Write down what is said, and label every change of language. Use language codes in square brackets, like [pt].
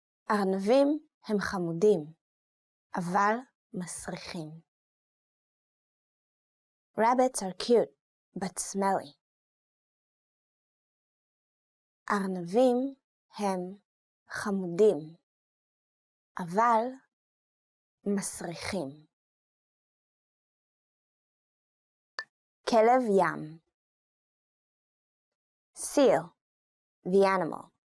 [he] ארנבים הם חמודים, אבל מסריחים. [en] Rabbits are cute, but smelly. [he] ארנבים הם חמודים, אבל מסריחים. כלב ים. [en] seal, the animal.